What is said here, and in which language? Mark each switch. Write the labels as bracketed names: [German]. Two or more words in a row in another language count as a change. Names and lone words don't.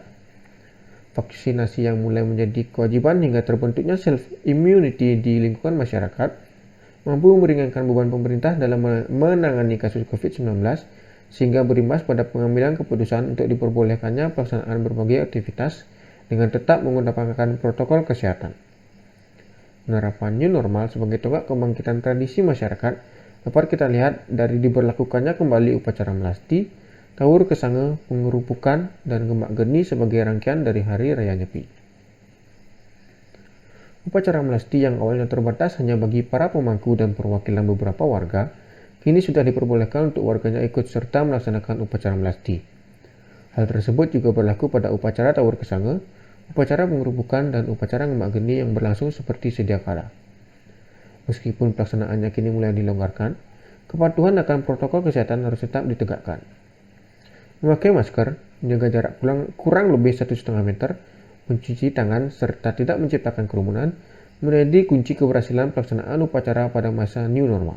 [Indonesian] Vaksinasi yang mulai menjadi kewajiban hingga terbentuknya self-immunity di lingkungan masyarakat mampu meringankan beban pemerintah dalam menangani kasus COVID-19 sehingga berimbas pada pengambilan keputusan untuk diperbolehkannya pelaksanaan berbagai aktivitas dengan tetap menggunakan protokol kesehatan. Penerapan [English] new normal [Indonesian] sebagai tonggak kebangkitan tradisi masyarakat dapat kita lihat dari diberlakukannya kembali upacara melasti, Tawur Kesanga, pengerupukan, dan ngembak geni sebagai rangkaian dari Hari Raya Nyepi. Upacara melasti yang awalnya terbatas hanya bagi para pemangku dan perwakilan beberapa warga, kini sudah diperbolehkan untuk warganya ikut serta melaksanakan upacara melasti. Hal tersebut juga berlaku pada upacara Tawur Kesanga, upacara pengerupukan, dan upacara ngembak geni yang berlangsung seperti sedia kala. Meskipun pelaksanaannya kini mulai dilonggarkan, kepatuhan akan protokol kesehatan harus tetap ditegakkan. Memakai masker, menjaga jarak kurang lebih 1,5 meter, mencuci tangan, serta tidak menciptakan kerumunan menjadi kunci keberhasilan pelaksanaan upacara pada masa [English] new normal.